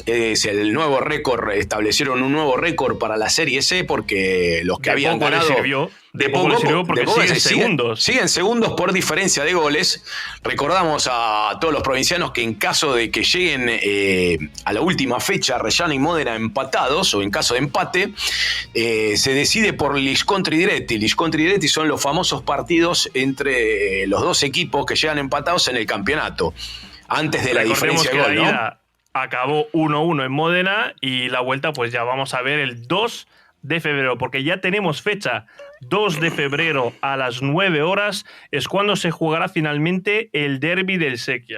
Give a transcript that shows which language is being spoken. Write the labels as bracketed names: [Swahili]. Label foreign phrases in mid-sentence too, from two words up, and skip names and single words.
[Spanish] Es el nuevo récord, establecieron un nuevo récord para la Serie C, porque los que habían ganado de poco les sirvió porque siguen segundos. Siguen segundos por diferencia de goles. Recordamos a todos los provincianos que en caso de que lleguen a la última fecha Rellana y Módena empatados, o en caso de empate, se decide por [Italian] gli scontri diretti. Gli scontri diretti [Spanish] son los famosos partidos entre los dos equipos que llegan empatados en el campeonato, antes de la diferencia de gol, ¿no? Acabó 1-1 en Módena, y la vuelta pues ya vamos a ver el 2 de febrero, porque ya tenemos fecha. 2 de febrero a las 9 horas es cuando se jugará finalmente el derbi del Sequia.